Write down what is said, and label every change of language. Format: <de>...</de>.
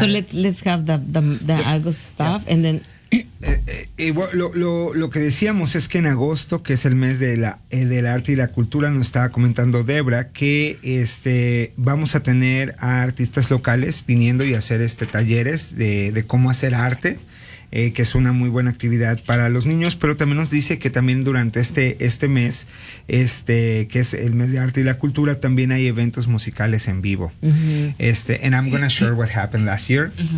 <en>So let's have the August stuff and then.</en> <es>Lo que decíamos es que en agosto, que es el mes del arte y la cultura, nos estaba comentando Debra que vamos a tener a artistas locales viniendo y hacer talleres de cómo hacer arte, que es una muy buena actividad para los niños, pero también nos dice que también durante este mes, que es el mes de arte y la cultura, también hay eventos musicales en vivo.</es> <en>And I'm gonna share what happened last year.</en>